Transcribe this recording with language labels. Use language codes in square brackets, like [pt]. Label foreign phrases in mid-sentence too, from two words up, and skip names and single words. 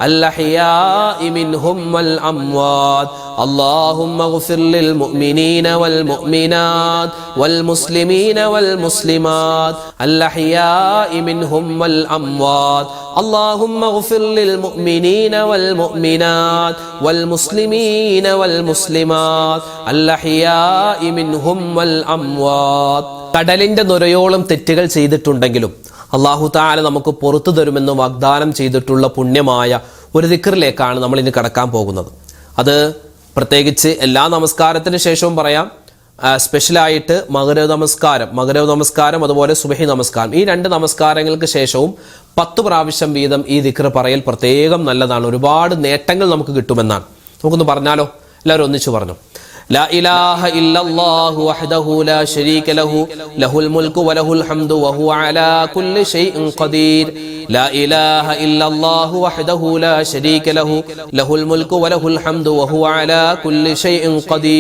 [ar] الأحياء منهم والأموات اللهم اغفر للمؤمنين والمؤمنات والمسلمين والمسلمات الأحياء منهم والأموات اللهم اغفر للمؤمنين والمؤمنات والمسلمين والمسلمات الأحياء منهم [ml] والأموات കടലിന്റെ നുരയോളം തെറ്റുകൾ ചെയ്തിട്ടുണ്ടെങ്കിലും [ar] الله تعالى [ml] നമുക്ക് പുറത്തു തരുമെന്ന് വാഗ്ദാനം ചെയ്തിട്ടുള്ള പുണ്യമായ ഒരു ദിക്റിലേക്കാണ് നമ്മൾ ഇനി കടക്കാൻ പോകുന്നത്. അത് പ്രത്യേകിച്ച് എല്ലാ നമസ്കാരത്തിന് ശേഷവും പറയാം. സ്പെഷ്യലായിട്ട് മഗ്‌രിബ് നമസ്കാരം അതുപോലെ സുബഹി നമസ്കാരം, ഈ രണ്ട് നമസ്കാരങ്ങൾക്ക് ശേഷവും 10 പ്രാവശ്യം വീതം ഈ ദിക്ർ പറയൽ പ്രത്യേകം നല്ലതാണ്. ഒരുപാട് നേട്ടങ്ങൾ നമുക്ക് കിട്ടുമെന്നാണ്. നമുക്കൊന്ന് പറഞ്ഞാലോ? എല്ലാവരും ഒന്നിച്ചു പറഞ്ഞു. [ar] لا إله إلا الله وحده لا شريك له له الملك وله الحمد وهو على كل شيء قدير. لا إله إلا الله وحده لا شريك له له الملك وله الحمد وهو على كل شيء قدير.